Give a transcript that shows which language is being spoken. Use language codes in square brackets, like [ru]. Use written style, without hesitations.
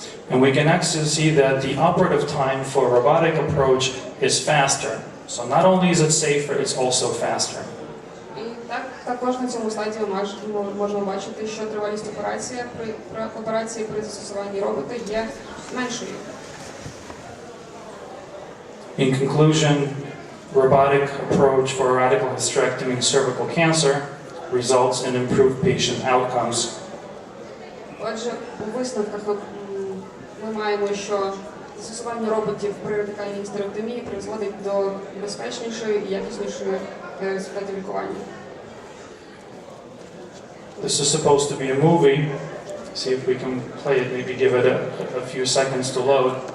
[en] And we can actually see that the operative time for robotic approach is faster. So not only is it safer, it's also faster. [uk] І також на цьому слайді ми можемо бачити, що тривалість операції при застосуванні робота є меншою. [en] In conclusion, robotic approach for radical hysterectomy in cervical cancer results in improved patient outcomes. [uk] Отже, у висновках ми маємо, що застосування роботів при радикальній гістеректомії призводить до безпечнішої і якіснішої результатів лікування. [en] This is supposed to be a movie. See if we can play it, maybe give it a few seconds to load.